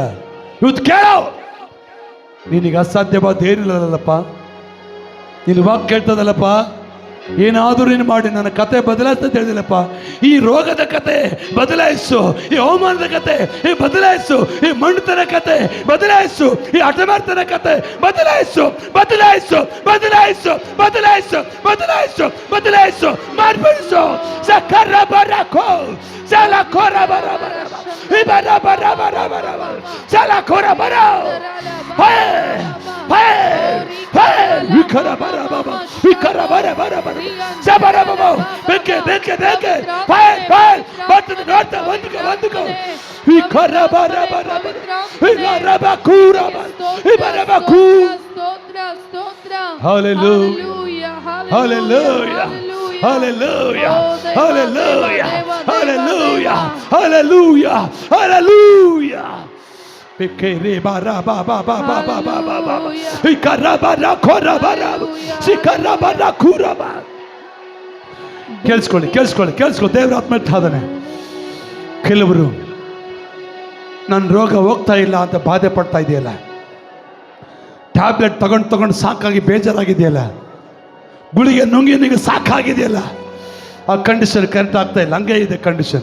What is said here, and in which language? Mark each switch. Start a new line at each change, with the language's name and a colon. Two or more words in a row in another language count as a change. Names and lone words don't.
Kannada: ಇವತ್ತು ಕೇಳೋ, ನಿನಗೆ ಅಸಾಧ್ಯವಾದ ಏನಿಲ್ಲಲ್ಲಪ್ಪ, ನೀನು ವಾಕ್ ಕೇಳ್ತದಲ್ಲಪ್ಪ, ಏನಾದರೂ ನೀನು ಮಾಡಿ ನನ್ನ ಕತೆ ಬದಲಾಯಿಸ್ತಂತ ಹೇಳಿದಿಲ್ಲಪ್ಪ. ಈ ರೋಗದ ಕತೆ ಬದಲಾಯಿಸು, ಈ ಅವಮಾನದ ಕತೆ ಬದಲಾಯಿಸು, ಈ ಮಣ್ಣುತನ ಕತೆ ಬದಲಾಯಿಸು, ಈ ಹಠಮಾರ್ತನ ಕತೆ ಬದಲಾಯಿಸು, ಬದಲಾಯಿಸು, ಬದಲಾಯಿಸು, ಬದಲಾಯಿಸು, ಬದಲಾಯಿಸು, ಬದಲಾಯಿಸು, ಮಾರ್ಪಡಿಸು. ಸಕರ ಬರಕೋ ಚಾಲ ಕೋರ ಬರ ಬರ ಬರ ಬರ ಬರ ಬರ ಚಾಲ ಕೋರ ಬರ ವಿಕರ ಬರ ಬಾಬಾ, ವಿಕರ ಬರ ಬರ ಬರ ಸಬರ ಬಾಬಾ, ಬೇಕೆ ಬೇಕೆ ಬೇಕೆ ಬರ್ತದೆ ನೋಡ್ತಾ ಒಂದುಕೋ ಒಂದುಕೋ. ವಿಕರ ಬರ ಬರ ಬರ ವಿಕರ ಬಕೂರ ಬರ ಬಕೂ. Hallelujah, hallelujah, hallelujah, hallelujah, hallelujah, hallelujah, hallelujah. Bekere bara ba ba ba ba ba ba ba ba. Ikara bara kora bara. Sikara bara kura ba. ಕೇಳಿಸ್ಕೊಳ್ಳಿ ಕೇಳಿಸ್ಕೊಳ್ಳಿ ಕೇಳಿಸ್ಕೊಳ್ಳಿ. ದೇವರ ಆತ್ಮ ಇದ್ದಾನೆ. ಕೆಲವರು ನನ್ನ ರೋಗ ಹೋಗ್ತಾ ಇಲ್ಲ ಅಂತ ಬಾಧೆ ಪಡ್ತಾ ಇದೆಯಲ್ಲ, ಟ್ಯಾಬ್ಲೆಟ್ ತಗೊಂಡು ಸಾಕಾಗಿ ಬೇಜಾರಾಗಿದೆಯಲ್ಲ, ಗುಳಿಗೆ ನುಂಗಿ ನಿಮಗೆ ಸಾಕಾಗಿದೆಯಲ್ಲ, ಆ ಕಂಡೀಷನ್ ಕರೆಕ್ಟ್ ಆಗ್ತಾ ಇಲ್ಲ, ಹಂಗೆ ಇದೆ ಕಂಡೀಷನ್.